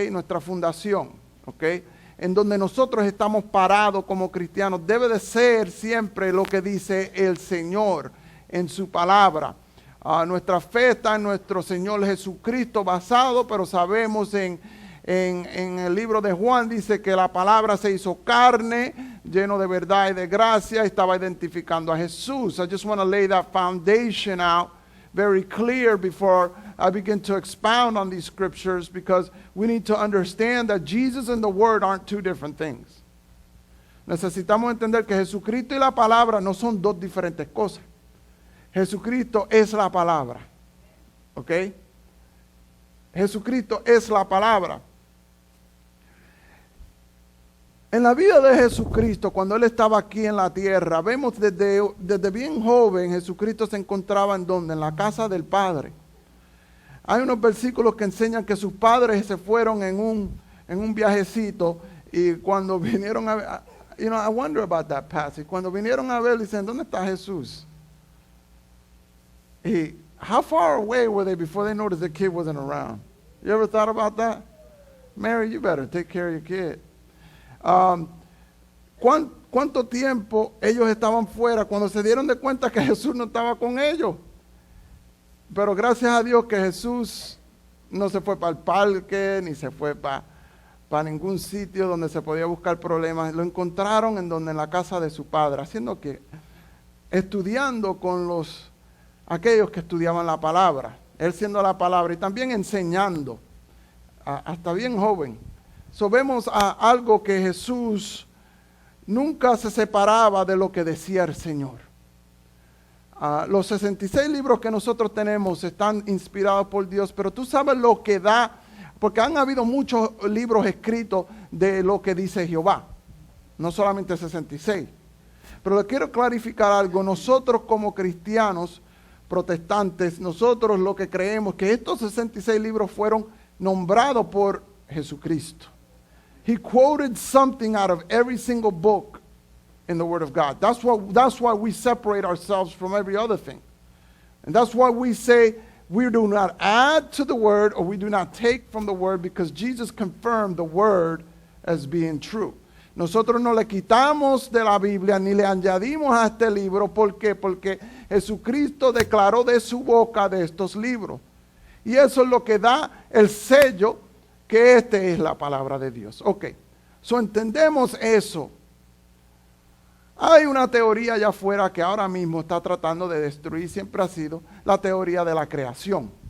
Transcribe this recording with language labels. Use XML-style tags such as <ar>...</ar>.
<es>Nuestra fundación, ¿ok? En donde nosotros estamos parados como cristianos, debe de ser siempre lo que dice el Señor en su palabra. Nuestra fe está en nuestro Señor Jesucristo basado, pero sabemos en el libro de Juan dice que la palabra se hizo carne, lleno de verdad y de gracia, estaba identificando a Jesús.</es> <en>I just want to lay that foundation out very clear before I begin to expound on these scriptures, because we need to understand that Jesus and the Word aren't two different things.</en> <es>Necesitamos entender que Jesucristo y la palabra no son dos diferentes cosas. Jesucristo es la palabra, ¿ok? Jesucristo es la palabra. En la vida de Jesucristo, cuando Él estaba aquí en la tierra, vemos desde bien joven, Jesucristo se encontraba en donde, en la casa del Padre. Hay unos versículos que enseñan que sus padres se fueron en un viajecito y cuando vinieron a ver,</es> <en>I wonder about that passage.</en> <es>Cuando vinieron a ver, dicen, ¿dónde está Jesús?</es> <en>Y how far away were they before they noticed the kid wasn't around? You ever thought about that? Mary, you better take care of your kid.</en> <es>¿Cuánto tiempo ellos estaban fuera cuando se dieron de cuenta que Jesús no estaba con ellos? Pero gracias a Dios que Jesús no se fue para el parque, ni se fue para ningún sitio donde se podía buscar problemas. Lo encontraron en la casa de su padre, haciendo que, estudiando con aquellos que estudiaban la palabra, él siendo la palabra y también enseñando, hasta bien joven. Vemos algo que Jesús nunca se separaba de lo que decía el Señor. Los 66 libros que nosotros tenemos están inspirados por Dios, pero tú sabes lo que da, porque han habido muchos libros escritos de lo que dice Jehová, no solamente 66. Pero le quiero clarificar algo. Nosotros como cristianos protestantes, nosotros lo que creemos que estos 66 libros fueron nombrados por Jesucristo.</es> <en>He quoted something out of every single book in the Word of God. That's why we separate ourselves from every other thing. And that's why we say we do not add to the Word or we do not take from the Word, because Jesus confirmed the Word as being true.</en> <es>Nosotros no le quitamos de la Biblia ni le añadimos a este libro. ¿Por qué? Porque Jesucristo declaró de su boca de estos libros. Y eso es lo que da el sello que es la palabra de Dios. Ok, entendemos eso. Hay una teoría allá afuera que ahora mismo está tratando de destruir, siempre ha sido la teoría de la creación.</es>